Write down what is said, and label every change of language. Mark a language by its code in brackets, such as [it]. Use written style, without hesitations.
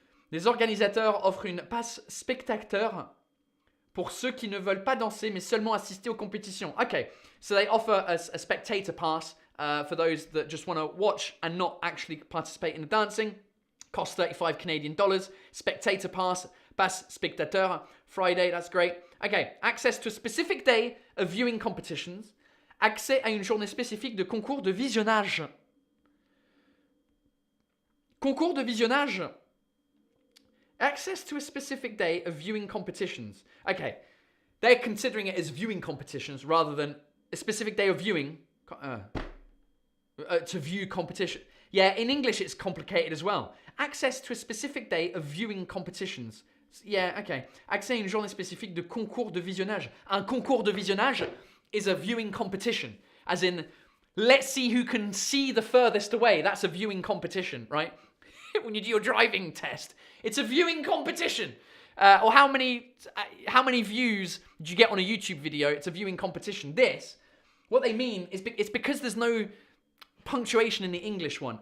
[fr] Les organisateurs offrent une passe spectateur pour ceux qui ne veulent pas danser mais seulement assister aux compétitions. [en] Okay. So they offer a spectator pass for those that just want to watch and not actually participate in the dancing. Costs 35 Canadian dollars. Spectator pass, [fr] pass spectateur. [en] Friday, that's great. Okay, access to a specific day of viewing competitions. [fr] Accès à une journée spécifique de concours de visionnage. Concours de visionnage. [en] Access to a specific day of viewing competitions. Okay, they're considering it as viewing competitions rather than a specific day of viewing to view competition. Yeah, in English it's complicated as well. Access to a specific day of viewing competitions. Yeah, okay. Accès à une journée spécifique de concours de visionnage. [fr] Un concours de visionnage [en] is a viewing competition. As in, let's see who can see the furthest away. That's a viewing competition, right? When you do your driving test, it's a viewing competition. Or how many views do you get on a YouTube video? It's a viewing competition. What they mean is it's because there's no punctuation in the English one.